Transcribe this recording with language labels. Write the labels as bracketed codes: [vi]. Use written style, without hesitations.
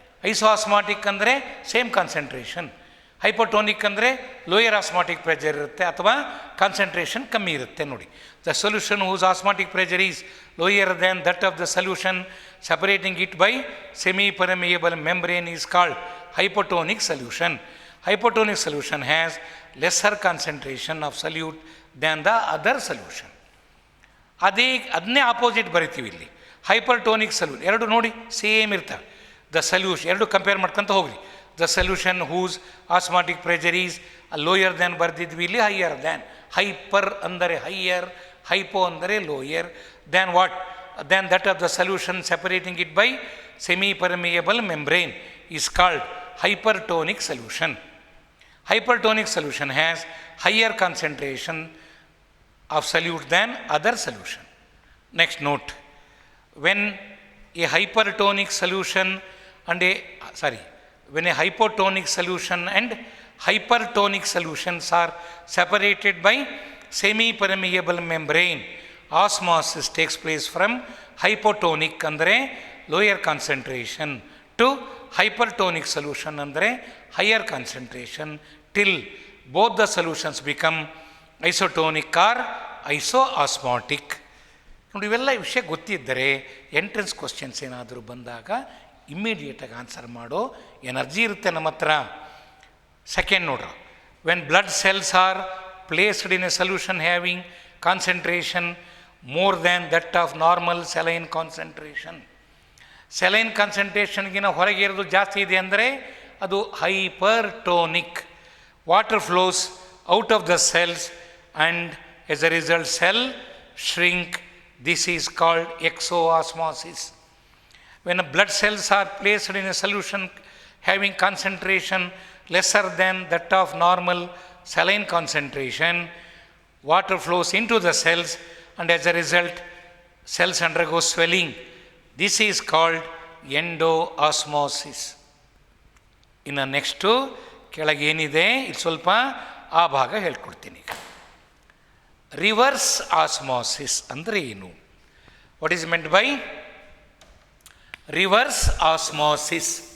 [kn] Iso osmotic ಅಂದರೆ same concentration, ಹೈಪೋಟೋನಿಕ್ ಅಂದರೆ lower osmotic pressure ಇರುತ್ತೆ ಅಥವಾ ಕಾನ್ಸಂಟ್ರೇಷನ್ ಕಮ್ಮಿ ಇರುತ್ತೆ. [en] ನೋಡಿ, the solution whose osmotic pressure is lower than that of the solution separating it by semi-permeable membrane is called hypotonic solution. Hypotonic solution has lesser concentration of solute than the other solution. [kn] ಅದನ್ನೇ opposite ಬರಿತೀವಿ ಇಲ್ಲಿ. ಹೈಪರ್ಟೋನಿಕ್ solution ಎರಡು ನೋಡಿ same ಇರ್ತವೆ. [en] the solution ಎರಡು [kn] compare ಮಾಡ್ಕೊತ ಹೋಗ್ರಿ. [en] the solution whose osmotic pressure is lower than [kn] ಬರೆದಿದ್ವಿ, ಇಲ್ಲಿ [en] Higher than. Hyper ಅಂದರೆ higher, hypo ಅಂದರೆ lower. Than what? Then that of the solution separating it by semi-permeable membrane is called hypertonic solution. Hypertonic solution has higher concentration of solute than other solution. Next note, when a hypertonic solution and when a hypotonic solution and hypertonic solutions are separated by semi-permeable membrane, osmosis takes place from hypotonic ಅಂದರೆ lower concentration to hypertonic solution ಅಂದರೆ higher concentration till both the solutions become isotonic or isoosmotic. [kn] ನೋಡಿ, ಇವೆಲ್ಲ ವಿಷಯ ಗೊತ್ತಿದ್ದರೆ entrance questions ಏನಾದರೂ ಬಂದಾಗ ಇಮ್ಮಿಡಿಯೇಟಾಗಿ answer ಮಾಡೋ energy ಇರುತ್ತೆ ನಮ್ಮ ಹತ್ರ. [en] Second ನೋಡ್ರಿ, when blood cells are placed in a solution having concentration more than that of normal saline concentration. [kn] saline concentration-ಗಿನ ಹೊರಗೆ ಇರೋದು ಜಾಸ್ತಿ ಇದೆ ಅಂದರೆ ಅದು hypertonic. [en] water flows out of the cells and as a result cell shrink. this is called exoosmosis. when blood cells are placed in a solution having concentration lesser than that of normal saline concentration, water flows into the cells and as a result cells undergo swelling. this is called endoosmosis. [kn] ಇನ್ನು next ಕೆಳಗೆ ಏನಿದೆ ಇಲ್ಲಿ ಸ್ವಲ್ಪ ಆ ಭಾಗ ಹೇಳ್ಕೊಡ್ತೀನಿ. [en] reverse osmosis [kn] ಅಂದರೆ ಏನು? [en] What is meant by reverse osmosis?